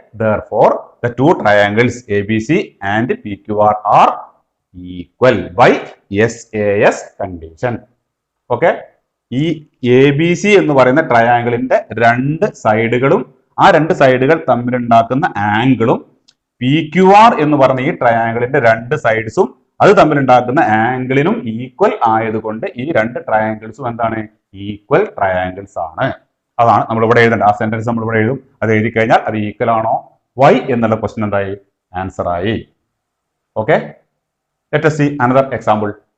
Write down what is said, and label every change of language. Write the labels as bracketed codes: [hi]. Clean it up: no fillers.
[en] Therefore, the two triangles ABC and PQR are equal by SAS condition. Okay. [ml] ഈ ABC എന്ന് പറയുന്ന ട്രയാങ്കിളിന്റെ രണ്ട് സൈഡുകളും ആ രണ്ട് സൈഡുകൾ തമ്മിലുണ്ടാക്കുന്ന ആംഗിളും PQR എന്ന് പറഞ്ഞ ഈ ട്രയാങ്കിളിന്റെ രണ്ട് സൈഡ്സും അത് തമ്മിലുണ്ടാക്കുന്ന ആംഗിളിനും ഈക്വൽ ആയതുകൊണ്ട് ഈ രണ്ട് ട്രയാങ്കിൾസും എന്താണ്? ഈക്വൽ ട്രയാങ്കിൾസ് ആണ്. അതാണ് നമ്മൾ ഇവിടെ എഴുതേണ്ടത്. ആ സെന്റൻസ് നമ്മൾ ഇവിടെ എഴുതും. അത് എഴുതി കഴിഞ്ഞാൽ അത് ഈക്വൽ ആണോ വൈ എന്നുള്ള ക്വസ്റ്റ്യൻ എന്തായി? ആൻസർ ആയി. Okay. [en] Let us see another example.